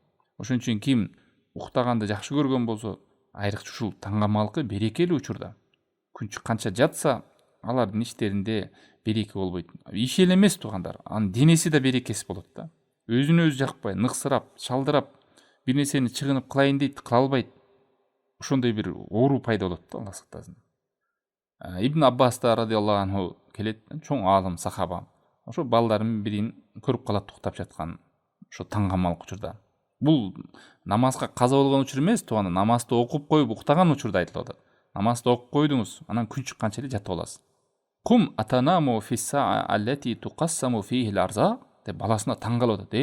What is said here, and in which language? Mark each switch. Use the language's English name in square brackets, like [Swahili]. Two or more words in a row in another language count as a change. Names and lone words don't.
[Kyrgyz] Ошон үчүн ким уктаганды жакшы көргөн болсо, айрыкча ушул таңгамалкы берекелүү учурда күн чыкканча жатса, алардын иштеринде береке болбойт. Иш эле эмес туугандар, анын денеси да берекесиз болот да. Өзүнө өзү жакпай, ныксырап, шалдырап, бир нерсени чыгынып кылайын дейт, кыла албайт. Ошондой бир оору пайда болот да, Аллах сактасын. Ибн Аббас [Arabic] رضي الله عنه [Kyrgyz] келет, чоң аалым сахаба. Ошо балдарынын бирин көрүп калат уктап жаткан, ошо таңгамалдык учурда. Бул намазга каза болгон учур эмес, тууганда намазды окуп коюп уктаган учурда айтылып атат. Намазды окуп койдуңуз, анан күн чыкканча эле жатып аласыз. [Arabic] قم أتنام في الساعة التي تقسم فيها الأرزاق [Kyrgyz] деп баласына таң калып атат.